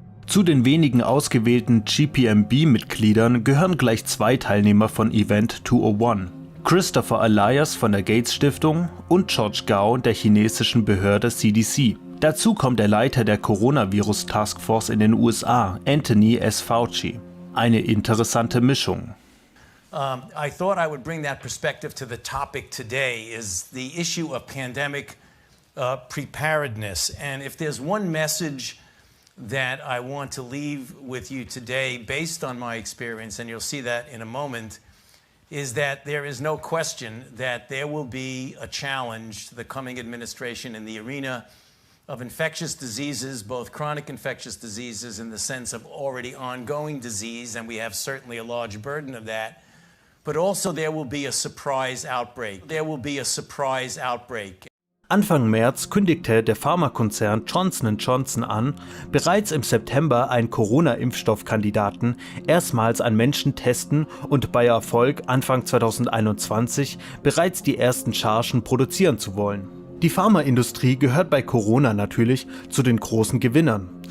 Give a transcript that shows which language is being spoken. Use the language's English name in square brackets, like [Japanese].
[German] Zu den wenigen ausgewählten GPMB-Mitgliedern gehören gleich 2 Teilnehmer von Event 201, Christopher Elias von der Gates Stiftung und George Gao der chinesischen Behörde CDC. Dazu kommt der Leiter der Coronavirus Taskforce in den USA, Anthony S. Fauci. Eine interessante Mischung. [English] I thought I would bring that perspective to the topic today, is the issue of pandemic preparedness. And if there's one message that I want to leave with you today based on my experience, and you'll see that in a moment, is that there is no question that there will be a challenge to the coming administration in the arena of infectious diseases, both chronic infectious diseases in the sense of already ongoing disease, and we have certainly a large burden of that, but also there will be a surprise outbreak. There will be a surprise outbreak. [German] Anfang März kündigte der Pharmakonzern Johnson & Johnson an, bereits im September einen Corona-Impfstoffkandidaten erstmals an Menschen testen und bei Erfolg Anfang 2021 bereits die ersten Chargen produzieren zu wollen. Die Pharmaindustrie gehört bei Corona natürlich zu den großen Gewinnern.